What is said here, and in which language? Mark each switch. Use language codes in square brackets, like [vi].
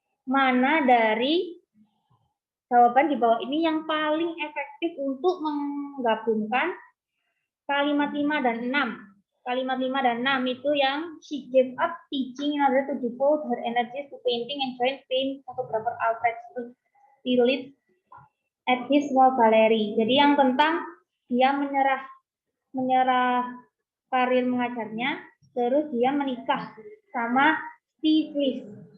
[id] Mana dari jawaban di bawah ini yang paling efektif untuk menggabungkan kalimat 5 dan 6? Kalimat 5 dan 6 itu yang [en] she gave up teaching in order to devote her energies to painting and join paint photographer Alfred Stieglitz at his small gallery. [id] Jadi yang tentang dia menyerah karir mengajarnya, terus dia menikah sama Stieglitz.